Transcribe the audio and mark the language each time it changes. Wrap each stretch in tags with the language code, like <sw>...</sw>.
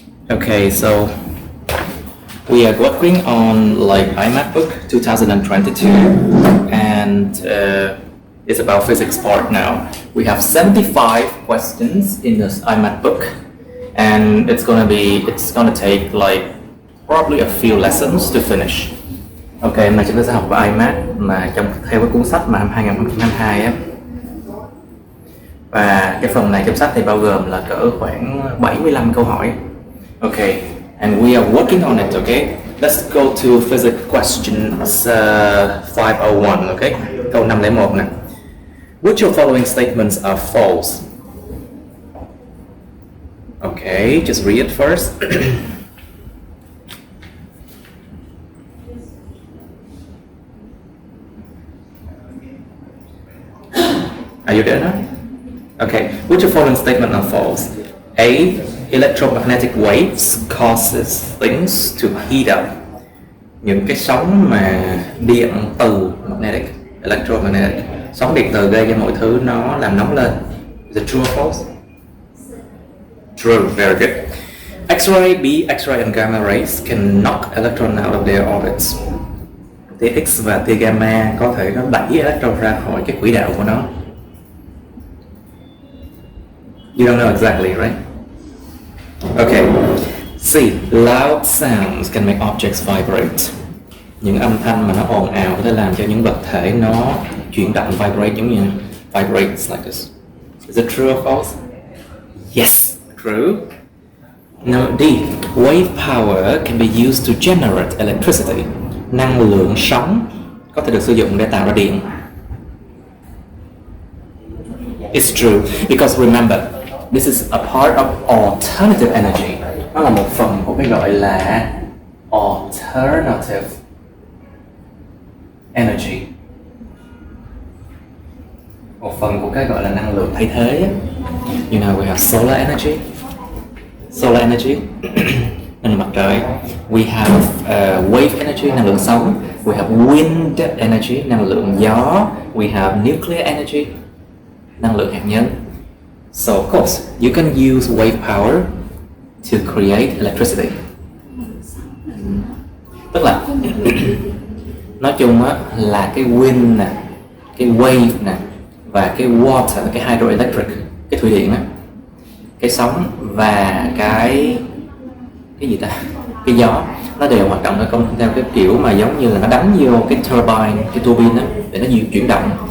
<en>Okay, so we are working on like IMAT book 2022, and it's about physics part now. We have 75 questions in this IMAT book, and it's gonna take like probably a few lessons to finish.</en> <vi>Okay, mà chúng ta sẽ học về IMAT mà theo cái cuốn sách mà 2022 á. Và cái phần này trong sách thì bao gồm là cỡ khoảng 75 câu hỏi.</vi> <en>Okay, and we are working on it, okay? Let's go to physics questions 501, okay?</en> <vi>Câu 501 nè.</vi> <en>Which of following statements are false? Okay, just read it first. Are you there now? Okay, which of following statements are false? A. Electromagnetic waves causes things to heat up.</en> <vi>Những cái sóng mà điện từ electromagnetic, sóng điện từ gây cho mọi thứ nó làm nóng lên.</vi> <en>Is it true or false? True, very good. X-ray, B, X-ray and gamma rays can knock electron out of their orbits.</en> <vi>Tia X và tia gamma có thể nó đẩy electron ra khỏi cái quỹ đạo của nó.</vi> <en>You don't know exactly, right? Okay. C. Loud sounds can make objects vibrate.</en> <vi>Những âm thanh mà nó ồn ào có thể làm cho những vật thể nó chuyển động, vibrate giống như</vi> <en>vibrates like this. Is it true or false? Yes, true. Number D. Wave power can be used to generate electricity.</en> <vi>Năng lượng sóng có thể được sử dụng để tạo ra điện.</vi> <en>It's true because remember, this is a part of alternative energy.</en> <vi>Nó là một phần của cái gọi là alternative energy. Một phần của cái gọi là năng lượng thay thế.</vi> <en>You know, we have solar energy.</en> <vi>Solar energy, năng lượng mặt trời.</vi> <en>We have wave energy,</en> <vi>năng lượng sóng.</vi> <en>We have wind energy,</en> <vi>năng lượng gió.</vi> <en>We have nuclear energy,</en> <vi>năng lượng hạt nhân.</vi> <en>So of course, you can use wave power to create electricity.</en> <vi>Tức là nói chung á, là cái wind nè, cái wave nè và cái water, cái hydroelectric, cái thủy điện á, cái sóng và cái gì ta, cái gió, nó đều hoạt động theo cái kiểu mà giống như là nó đánh vô cái turbine, cái turbine á, để nó chuyển động.</vi>